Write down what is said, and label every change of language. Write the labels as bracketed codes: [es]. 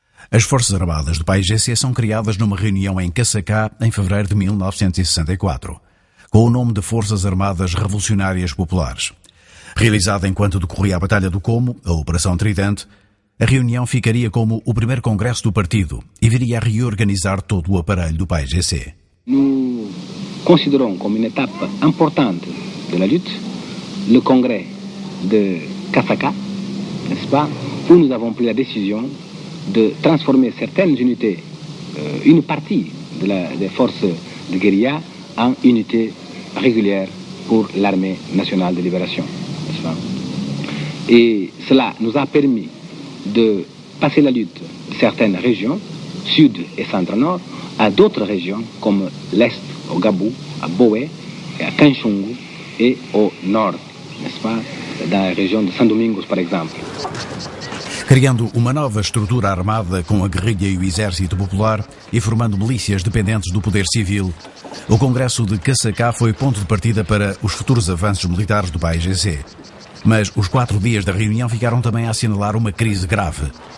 [pt] As Forças Armadas do PAIGC são criadas numa reunião em Caçacá em fevereiro de 1964, com o nome de Forças Armadas Revolucionárias Populares. Realizada enquanto decorria a Batalha do Como, a Operação Tridente, a reunião ficaria como o primeiro congresso do partido e viria a reorganizar todo o aparelho do PAIGC. [fr] Nous considérons comme une étape importante de la lutte le congrès de Caçacá, n'est-ce pas, où nous avons pris la décision de transformer certaines unités, une partie des forces de guérilla en unités régulières pour l'armée nationale de libération, n'est-ce pas. Et cela nous a permis de passer la lutte de certaines régions, sud et centre-nord, à d'autres régions comme l'Est, au Gabou, à Boé, à Kanchungu et au nord, n'est-ce pas, dans la région de São Domingos, par exemple. [pt] Criando uma nova estrutura armada com a guerrilha e o exército popular e formando milícias dependentes do poder civil, o Congresso de Caçacá foi ponto de partida para os futuros avanços militares do PAIGC. Mas os 4 dias da reunião ficaram também a assinalar uma crise grave.